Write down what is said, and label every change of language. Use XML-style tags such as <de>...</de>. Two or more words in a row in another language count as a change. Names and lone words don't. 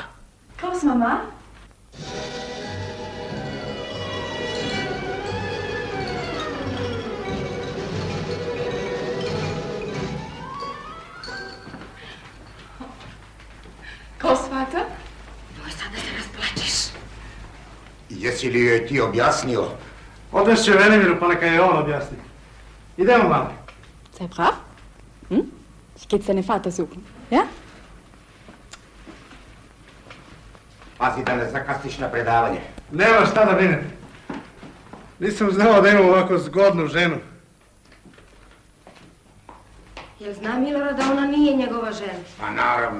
<de>Klaus, Mama? Klaus, Vater?</de> <sr>Moj, sad da se rasplačeš. Jesi li joj ti objasnio? Odvešće Venemiru pa neka je on objasni. Idemo, mama.</sr> <de>Sei brav? Hm? Ich gehe deinen Vater suchen, ja?</de> <sr>Pazi da ne zakasniš na predavanje. Nema šta da brinete. Nisam znao da imam ovako zgodnu ženu. Jel zna Milorad da ona nije njegova žena? Pa naravno.</sr>